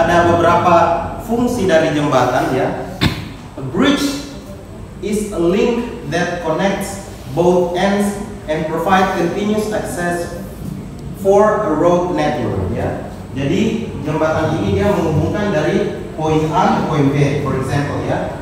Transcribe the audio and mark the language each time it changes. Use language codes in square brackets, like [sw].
[id] Ada beberapa fungsi dari jembatan ya. [en] A bridge is a link that connects both ends and provide continuous access for a road network ya. [id] Jadi jembatan ini dia menghubungkan dari poin A ke poin B, [en] for example [id] ya.